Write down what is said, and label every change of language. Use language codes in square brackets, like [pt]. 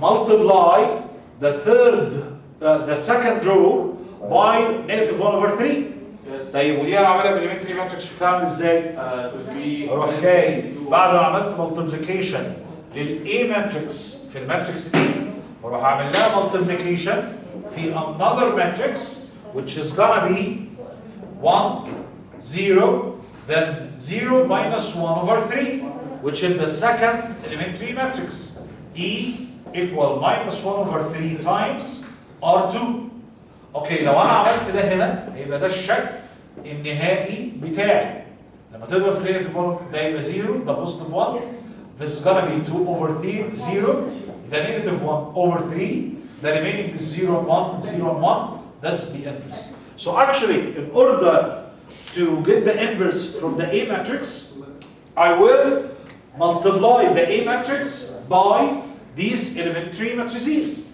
[en] multiply the second row by negative 1 over 3. Yes. [ar] طيب ودي انا عاملها بالاليمنتري ماتريكس شكلها عامل ازاي؟ [en] To 3 [ar] اروح جاي بعد ما عملت مالتيبليكيشن لل A matrix في الماتريكس دي واروح اعمل لها [en] multiplication في another matrix which is gonna be 1 0 then 0 minus 1 over 3 which is the second elementary matrix E equal minus 1 over 3 times R2. [ar] اوكي لو انا عملت ده هنا هيبقى ده الشكل النهائي بتاعي. لما تضرب في نيجاتيف 1 ده يبقى 0 ده بوزيتيف 1. [en] This is gonna be 2 over 3 0 ده negative 1 over 3 the remaining is 0 and 1 0 and 1. That's the inverse. So actually in order to get the inverse from the A matrix I will multiply the A matrix by these elementary matrices.